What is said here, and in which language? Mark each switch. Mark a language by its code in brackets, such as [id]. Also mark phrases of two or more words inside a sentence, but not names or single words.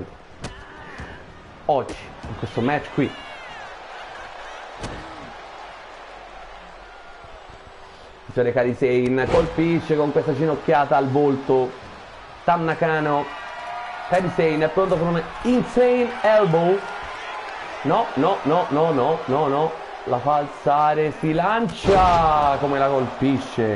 [it] Oggi, in questo match qui. Kairi Sane colpisce con questa ginocchiata al volto Tam Nakano. Kairi Sane è pronto per un Insane Elbow. No, no, no, no, no, no, no. La fa alzare, si lancia, come la colpisce.